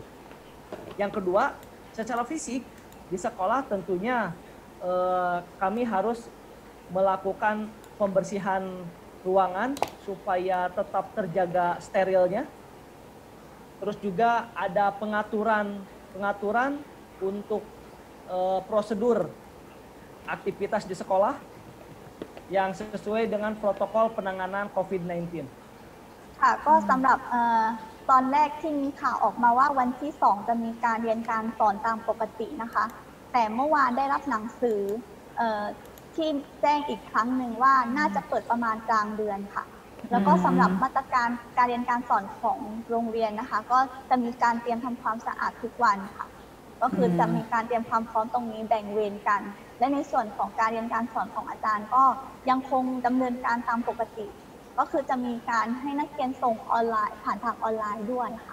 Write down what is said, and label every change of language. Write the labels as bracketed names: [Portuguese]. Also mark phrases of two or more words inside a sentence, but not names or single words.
[Indonesian] Yang kedua, secara fisik di sekolah tentunya kami harus melakukan pembersihan ruangan supaya tetap terjaga sterilnya. Terus juga ada pengaturan untuk prosedur aktivitas di sekolah yang sesuai dengan protokol penanganan COVID-19. [Thai] ค่ะก็สำหรับตอนแรกที่มีข่าวออกมาว่าวันที่ 2 จะมีการเรียนการสอนตามปกตินะคะแต่เมื่อวานได้รับ หนังสือที่แจ้งอีกครั้งหนึ่งว่าน่าจะเปิดประมาณกลางเดือนค่ะแล้วก็สำหรับมาตรการการเรียนการสอนของโรงเรียนนะคะก็จะมีการเตรียมทำความสะอาดทุกวันค่ะก็คือจะมีการเตรียมความพร้อมตรงนี้แบ่งเวรกันและในส่วนของการเรียนการสอนของอาจารย์ก็ยังคงดำเนินการตามปกติก็คือจะมีการให้นักเรียนส่งออนไลน์ผ่านทางออนไลน์ด้วยค่ะ